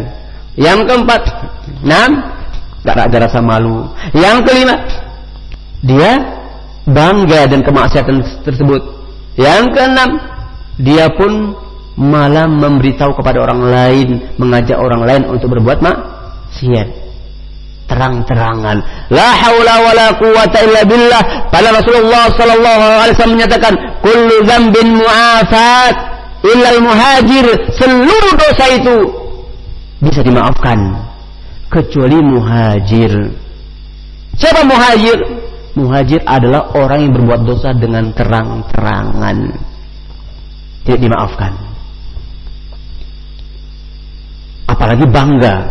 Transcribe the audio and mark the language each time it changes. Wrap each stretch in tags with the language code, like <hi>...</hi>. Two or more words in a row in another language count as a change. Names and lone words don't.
<id>Yang keempat, 6 nggak ada rasa malu. Yang kelima, dia bangga dan kemaksiatan tersebut. Yang keenam, dia pun malah memberitahu kepada orang lain, mengajak orang lain untuk berbuat maksiat terang-terangan.</id> <ar>لا حول ولا قوة إلا بالله.</ar> <id>Pada Rasulullah</id> <ar>صلى الله عليه وسلم</ar> <id>menyatakan,</id> <ar>كل ذنب معافاة إلا المهاجر.</ar> <id>Seluruh dosa itu bisa dimaafkan kecuali muhajir. Siapa muhajir? Muhajir adalah orang yang berbuat dosa dengan terang-terangan, tidak dimaafkan. Apalagi bangga.</id>